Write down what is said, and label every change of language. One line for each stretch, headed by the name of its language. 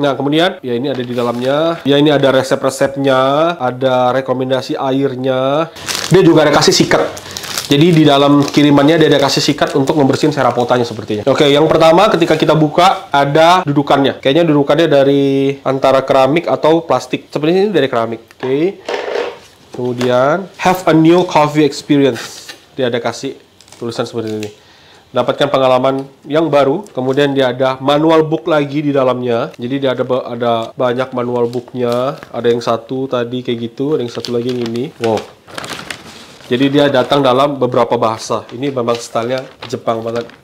Indonesian: Nah, kemudian ya ini ada di dalamnya. Ya, ini ada resep-resepnya, ada rekomendasi airnya. Dia juga ada kasih sikat. Jadi di dalam kirimannya dia ada kasih sikat untuk membersihin Serapotanya sepertinya. Oke, yang pertama ketika kita buka ada dudukannya. Kayaknya dudukannya dari antara keramik atau plastik. Sepertinya ini dari keramik. Oke. Kemudian
English: have a new coffee experience.
Indonesian: Dia ada kasih tulisan seperti ini. Dapatkan pengalaman yang baru. Kemudian dia ada manual book lagi di dalamnya. Jadi dia ada banyak manual booknya. Ada yang satu tadi kayak gitu, ada yang satu lagi yang ini. Wow. Jadi dia datang dalam beberapa bahasa. Ini memang stylenya Jepang banget.